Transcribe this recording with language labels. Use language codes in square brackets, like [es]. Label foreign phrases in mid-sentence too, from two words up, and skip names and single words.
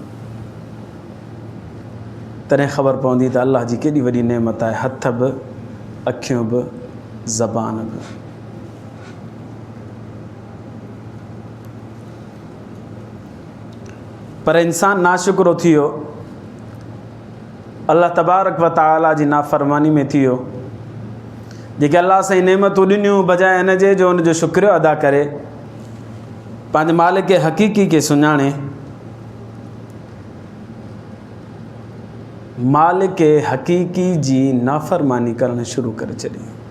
[sd] तॾहिं ख़बर पवंदी त अल्लाह जी केॾी वॾी नेमत आहे। हथ बि, अखियूं बि, ज़बान बि। पर इंसान नाशुक्रो थी वियो, [ar] الله تبارك وتعالى [sd] जी नाफ़रमानी में थी वियो। जेके अल्लाह सां नेमतूं ॾिनियूं, बजाए हिन जे जो उनजो शुक्रियो अदा करे, पंहिंजे मालिक हक़ीक़ी खे सुञाणे, मालिक हक़ीक़ी जी नाफ़रमानी करणु शुरू करे छॾी।